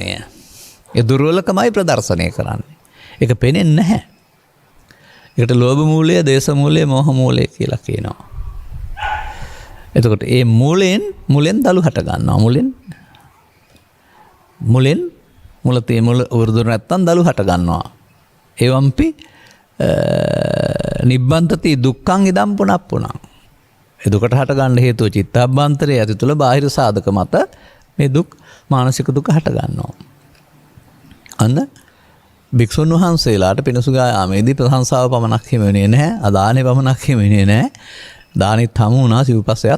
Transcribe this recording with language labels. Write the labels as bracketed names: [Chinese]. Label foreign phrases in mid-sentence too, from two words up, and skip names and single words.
[Sinhala] ඒ දුර්වලකමයි ප්‍රදර්ශනය කරන්නේ. ඒක පේන්නේ නැහැ. ඒකට ලෝභ මූලය, දේශ මූලය, මෝහ මූලය කියලා කියනවා. එතකොට ඒ මුලෙන් දලු හට ගන්නවා. මුල උරුදුර නැත්තම් දලු හට ගන්නවා. [Pali] එවම්පි නිබ්බන්තති දුක්ඛං ඉදම් පුනප්පුනං. [Sinhala] ඒ දුකට හට ගන්න හේතුව චිත්තාභ්‍යන්තරයේ ඇති තුල බාහිර සාධක මත මේ දුක් මානසික දුක හට ගන්නවා. අන්න භික්ෂුන් වහන්සේලාට පිණුසුගා යාමේදී ප්‍රශංසාව පමණක් හිමෙන්නේ නැහැ. අදානේ පමණක් හිමෙන්නේ නැහැ. දානෙත් හමු වුණා සිව්පස්සයත්.